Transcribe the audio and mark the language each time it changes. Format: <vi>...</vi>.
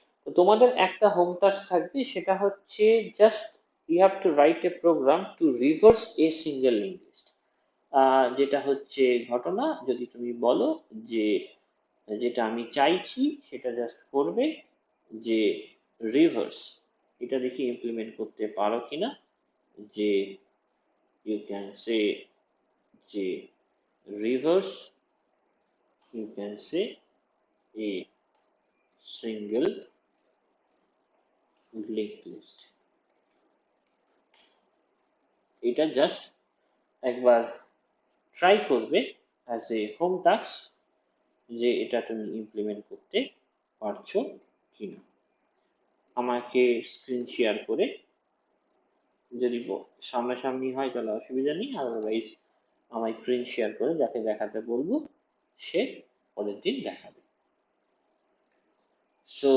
<bn>তো তোমাদের একটা হোম টাস্ক থাকবে, সেটা হচ্ছে just</bn> <en>You have to write a program to reverse a single link list.</en> <bn>যেটা হচ্ছে ঘটনা, যদি তুমি বলো যে যেটা আমি চাইছি সেটা জাস্ট করবে, যে রিভার্স, এটা দেখি ইমপ্লিমেন্ট করতে পারো কিনা, যে</bn> <en>you can say</en> <bn>যে</bn> <en>reverse, you can say a single linked list.</en> <bn>এটা জাস্ট একবার ট্রাই করবে অ্যাজ এ হোম টাস্ক যে এটা তুমি ইমপ্লিমেন্ট করতে পারছো কিনা। আমাকে স্ক্রিন শেয়ার করে, যদি সামনাসামনি হয় তাহলে অসুবিধা নেই, আদারওয়াইজ আমায় স্ক্রিন শেয়ার করে যাকে দেখাতে বলবো সে পরের দিন দেখাবে। সো</bn>